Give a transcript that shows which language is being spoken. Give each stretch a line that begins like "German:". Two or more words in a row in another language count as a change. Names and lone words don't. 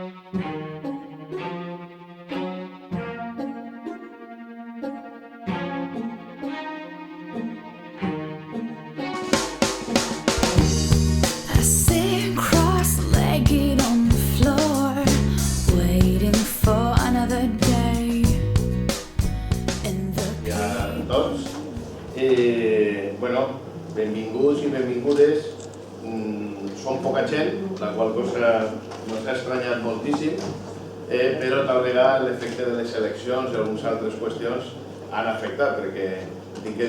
English: I sit cross-legged on the floor, waiting for another day in the
Catalan: A tots. Bueno, benvinguts i benvingudes. Som poca gent, la qual cosa ens ha estranyat moltíssim, però tal vegada l'efecte de les eleccions i algunes altres qüestions han afectat, perquè tinc que